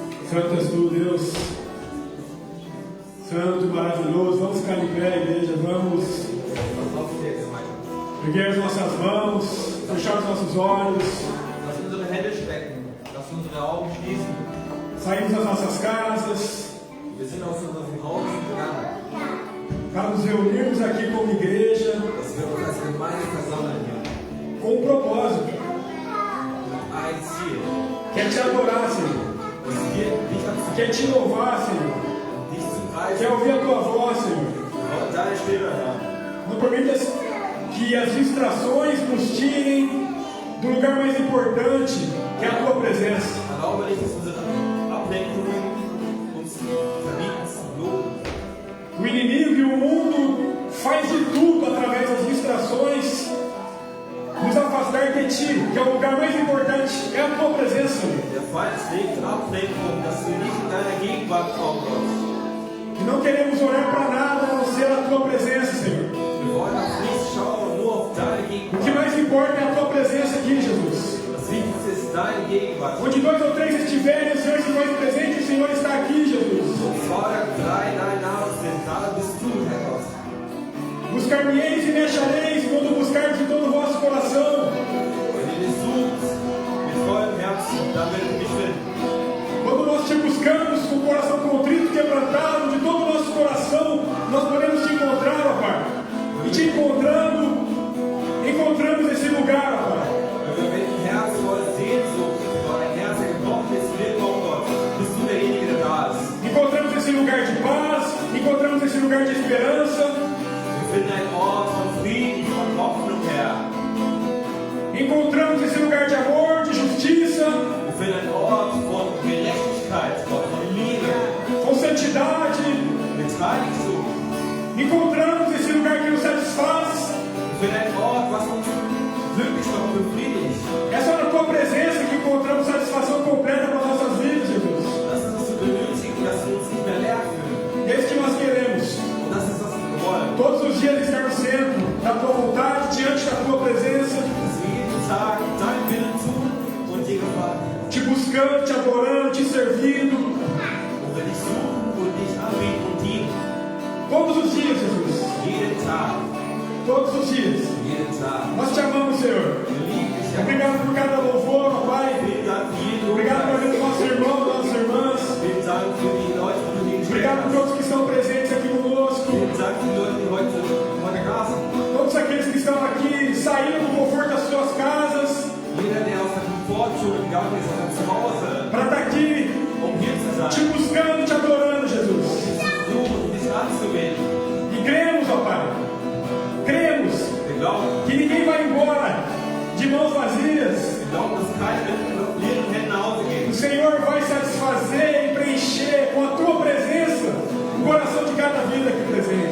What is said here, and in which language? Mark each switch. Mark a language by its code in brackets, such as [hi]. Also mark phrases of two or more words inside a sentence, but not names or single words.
[pt] Santo és tu, Deus. Santo, maravilhoso. Vamos ficar de pé, igreja. Vamos erguer as nossas mãos, fechar os nossos olhos. [de] Lass unsere Hände strecken. Lass unsere Augen schließen. [pt] Saímos das nossas casas [de] Wir sind aus unserem Haus gegangen, [pt] para nos reunirmos aqui como igreja [de] dass wir uns als Gemeinde versammeln hier. [pt] com um propósito, [de] Mit ein Ziel. [pt] que é te adorar, Senhor, [de] Es geht dich anzubeten, [pt] que é te louvar, Senhor, [de] dich zu [pt] que é [de] preisen, [pt] ouvir a tua voz, Senhor. [de] deine Stimme hören. [pt] Não permitas que as distrações nos tirem do lugar mais importante, que é a tua presença. [de] Erlaube nicht, dass unsere Ablenkungen uns verbieten zu loben. [pt] O inimigo e o mundo faz de tudo através das distrações nos afastar de ti, que é o lugar mais importante, é a tua presença, Senhor. [de] Der Feind legt Ablenkung, dass wir nicht in deiner Gegenwart kommen, Gott. [pt] E não queremos orar para nada a não ser a tua presença, Senhor. [de] Wir wollen auf nichts schauen, nur auf deine [pt] O que [de] Gegenwart. [pt] mais importa é a tua presença aqui, Jesus. [de] Das Wichtigste ist deine Gegenwart. [pt] Onde 2 ou 3 estiverem, o Senhor se faz presente, o Senhor está aqui, Jesus. [de] Und zwar drei dein Name sind, da bist du, Herr Gott. [pt] Buscar-me-eis e me achareis quando buscardes de todo o vosso coração. [de] Wenn ihr mich sucht, mit vollem Herzen, dann werdet ihr mich finden. [pt] Quando nós te buscamos com o coração contrito e quebrantado, de todo o nosso coração, nós podemos te encontrar, ó Pai. E te encontrando, encontramos esse lugar, ó Pai. [de] Wenn wir mit dem Herz voll Sehnsucht, weil ein Herz gebrochen ist, willkommen Gott, bist du derjenige, der da ist. [pt] Encontramos esse lugar de paz, encontramos esse lugar de esperança, [de] Wir finden einen Ort von Frieden, von Hoffnung her. [pt] encontramos esse lugar de amor, de justiça, [de] Wir finden einen Ort von Gerechtigkeit, Gott, von Liebe, [pt] com santidade, [de] mit Heiligtum. [pt] encontramos esse lugar que nos satisfaz. [de] Wir finden einen Ort, was uns glücklich macht, befriedigt. [pt] É só na tua presença que encontramos satisfação completa para nossas vidas, Jesus. [de] Das ist, was wir benötigen, dass wir uns nicht mehr leer fühlen. [pt] É isso que nós queremos. [de] Und das ist, was wir wollen. [pt] Todos os dias estar no centro da tua vontade, diante da tua presença, [de] Dass wir jeden Tag deinen Willen tun und dir gefallen. [pt] te buscando, te adorando, te servindo. [de] Und wir dich suchen und dich anbeten und dienen. [pt] Todos os dias, Jesus. [de] Jeden Tag. [pt] Todos os dias. [de] Jeden Tag. [pt] Nós te amamos, Senhor. [de] Wir lieben dich, Herr. [pt] Obrigado por cada louvor, ó Pai. [de] Vielen Dank für jeden [pt] Obrigado por [de] Lobpreis. [pt] ver os nossos irmãos, nossas irmãs. [de] Vielen Dank für die Leute, die du ihnen [pt] Obrigado por [de] hast. [pt] todos que estão presentes aqui conosco. [de] Vielen Dank für die Leute, die heute da sind. [pt] Todos aqueles que estão aqui saindo do conforto das suas casas [de] Jeder, der aus der Komfortzone gegangen ist, aus dem Zuhause, [pt] para estar aqui [de] hier zu [pt] te [de] sein, [pt] buscando, te adorando, Jesus. [de] suchen, dich anzubeten. [pt] E cremos, ó Pai. Cremos [de] Wir glauben, [pt] que ninguém vai embora de mãos vazias. [de] dass keiner mit leeren Händen nach Hause [pt] O [de] geht. [pt] Senhor vai satisfazer e preencher com a tua presença o coração de cada vida aqui presente.